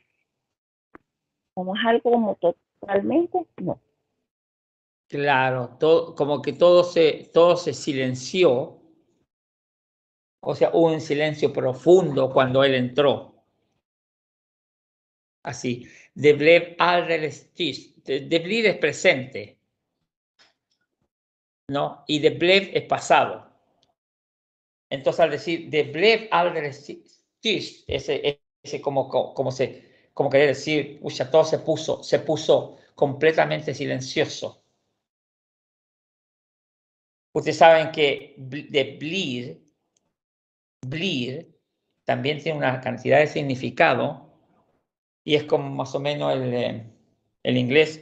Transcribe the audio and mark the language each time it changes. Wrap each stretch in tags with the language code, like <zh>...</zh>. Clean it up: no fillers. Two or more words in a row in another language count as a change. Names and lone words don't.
<es>Como es algo como totalmente, no. Claro, como que todo se silenció. O sea, hubo un silencio profundo cuando él entró.</es> <sv>Así, de blev alldeles tyst. De blev</sv> <es>es presente, ¿no? Y</es> <sv>de blev</sv> <es>es pasado. Entonces, al decir</es> <sv>de blev alldeles tyst,</sv> <es>ese como querer decir, uy, todo se puso completamente silencioso. Ustedes saben que</es> <sv>de blir</sv> <es>también tiene una cantidad de significado Y es como más o menos el inglés.</es>